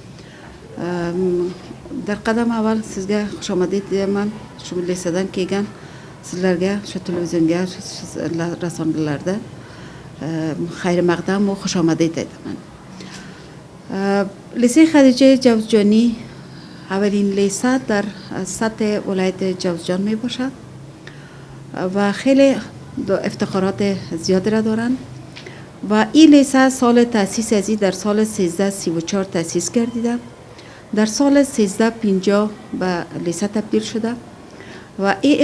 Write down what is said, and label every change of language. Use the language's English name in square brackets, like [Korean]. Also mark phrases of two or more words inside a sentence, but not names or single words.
[Persian] در قدم اول [Uzbek] sizga xushomaded deyman. Shu lisedan kelgan sizlarga, shu televizionga, rasonalarda [Persian] خیر مقدم [Uzbek] va xushomaded aytaman. [Persian] Lisey Xatija Javzjoni اولین لیسه در سطح ولایت جوزجان می باشد و خیلی افتخارات زیاد را دارند و این لیسه سال تأسیس ازی در سال 1334 تأسیس گردیده، در سال 1350 به لیسه تبدیل شده و این